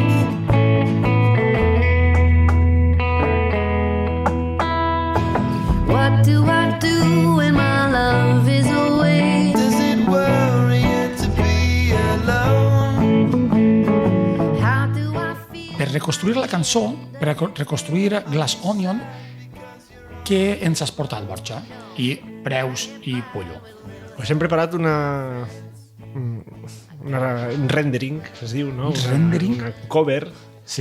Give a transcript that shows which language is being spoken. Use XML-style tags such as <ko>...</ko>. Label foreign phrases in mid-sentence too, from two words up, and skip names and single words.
<en>What do I do when my love is away? Does it worry you to be alone? How do I feel?</en> <ca>Per reconstruir la cançó, per reconstruir Glass Onion, què ens has portat, Borja? I Preus i Pollo. Pues hem preparat un rendering, es diu, no? Rendering? Una cover Sí?</ca>